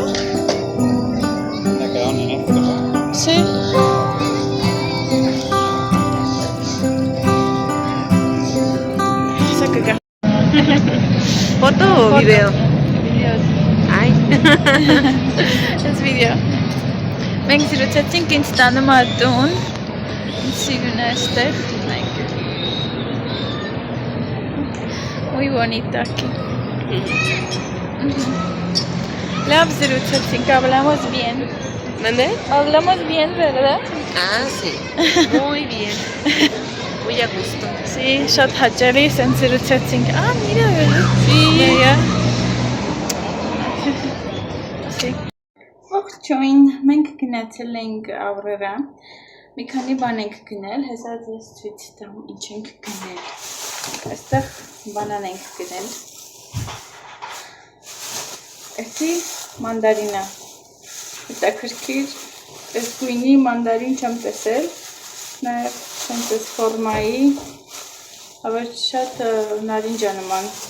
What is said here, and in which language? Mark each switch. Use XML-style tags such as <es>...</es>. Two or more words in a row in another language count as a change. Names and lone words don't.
<es>¿La quedaron en esto? Sí. ¿Foto o video? Video. Ay. Es video.</es> <hy>Մենք զրուցեցինք ինձ տանում է տուն, ինձ սիրուն է այստեղ,</hy> <es>Muy bonita aquí.</es> <hy>Լավ զրուցեցինք,</hy> <es>hablamos bien. ¿Mande? Hablamos bien, ¿verdad? Ah, sí. Muy bien. Muy a gusto. Sí,</es> <hy>շատ հաճելի սենց զրուցեցինք։ Mira,</hy> <es>Sí.</es> <hy>Մեյա։ Sí. Ողջույն, մենք գնացել ենք Ավրորա։ Մի քանի բան ենք գնել, հեսա ձեզ ցույց տամ ինչ ենք գնել։ Այստեղ բանան ենք գնել։ Էսի մանդարինա։ Հետաքրքիր, այս գույնի մանդարին չեմ տեսել, նաև սենց այս ֆորմայի, ավելի շատ նարինջա նման։</hy>